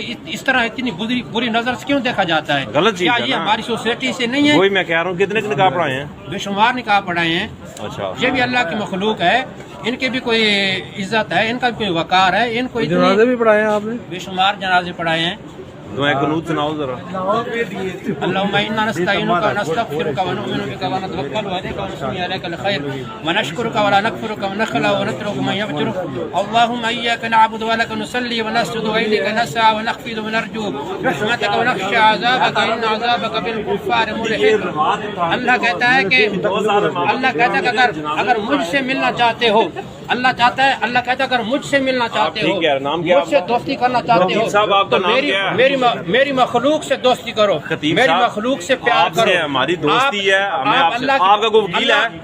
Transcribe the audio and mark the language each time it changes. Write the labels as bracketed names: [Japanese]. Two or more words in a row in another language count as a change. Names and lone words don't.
[Hindi] इस तरह इतनी बुरी नजर से क्यों देखा जाता है? गलत चीज है ये ना? हमारी सोसाइटी से नहीं है। वही मैं कह रहा हूँ, कितने निकाह पढ़ाए हैं? बेशुमार निकाह पढ़ाए हैं। अच्छा, ये भी अल्लाह की मखलूक है, इनकी भी कोई इज्जत है, इनका भी कोई वकार है। इनको जनाजे भी पढ़ाए हैं आपने? बेशुमार जनाजे पढ़ाए हैं। दुआ कुनूत सुनाओ जरा। [Arabic] اللهم إنا نستعينك ونستغفرك ونؤمن بك ونتوكل عليك ونصلي عليك الخير ونشكرك ولا نكفرك ونخلع ونترك من يفجرك. اللهم إياك نعبد ولك نصلي ونسجد وإليك نسعى ونحفد ونرجو رحمتك ونخشى عذابك إن عذابك بالكفار ملحق. [Hindi] अल्लाह कहता है कि अगर मुझसे मिलना चाहते हो, अल्लाह चाहता है, अल्लाह कहता है अगर मुझसे मिलना चाहते हो, मुझसे दोस्ती करना चाहते हो तो मेरी मखलूक से दोस्ती करो, मेरी मखलूक से प्यार करो। हमारी दोस्ती है, आपका कोई वकील है?